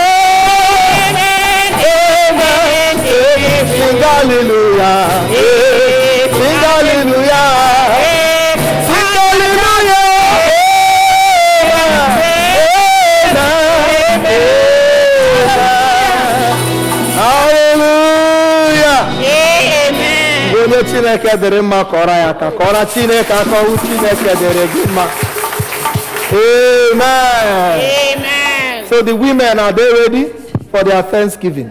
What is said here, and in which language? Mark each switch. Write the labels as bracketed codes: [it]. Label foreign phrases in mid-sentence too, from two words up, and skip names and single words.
[en] amen, sing hallelujah, sing hallelujah, sing hallelujah, hallelujah. [ig] Onye Chineke dịrị mma kọrọ ya aka kọrọ Chineke aka ọwụ Chineke dịrị gị mma. [en] Amen. Amen. So the women, are they ready for their Thanksgiving?